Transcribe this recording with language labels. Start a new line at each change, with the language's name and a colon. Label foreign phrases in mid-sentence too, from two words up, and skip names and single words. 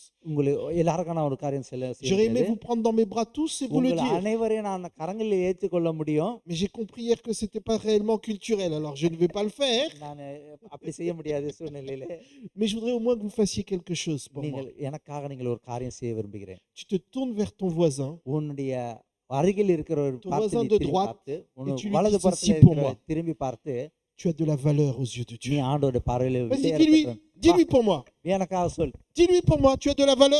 Tamil: உங்களை எல்லாருக்கும் நான் ஒரு காரியம்
French: J'aurais aimé vous prendre dans mes bras tous et vous le
Tamil: உங்களை
French: dire.
Tamil: அனைவரையும் நான் கரங்களில் ஏற்றுக்கொள்ள முடியும்.
French: Mais j'ai compris hier que ce n'était pas réellement culturel, alors je ne vais pas le faire.
Tamil: நான் அப்படி செய்ய முடியாத சூழ்நிலையில
French: Mais je voudrais au moins que vous fassiez quelque chose pour moi.
Tamil: நீங்கள் எனக்காக நீங்கள் ஒரு காரியம் செய்ய விரும்புகிறேன்.
French: Tu te tournes vers ton voisin.
Tamil: உன்னுடைய அருகில் இருக்கிற ஒரு
French: Ton
Tamil: பார்த்து
French: voisin
Tamil: நீ
French: de
Tamil: திரும்பி
French: droite,
Tamil: பார்த்து,
French: et tu lui
Tamil: வலது
French: dis
Tamil: புறத்தில்
French: ceci pour
Tamil: இருக்கிற
French: moi.
Tamil: திரும்பி பார்த்து,
French: Tu as de la valeur aux yeux de
Tamil: நீ
French: Dieu.
Tamil: ஆண்டோட பார்வையில்
French: Vas-y, dis-lui pour moi.
Tamil: எனக்காக சொல்.
French: Dis-lui pour moi, tu as de la valeur.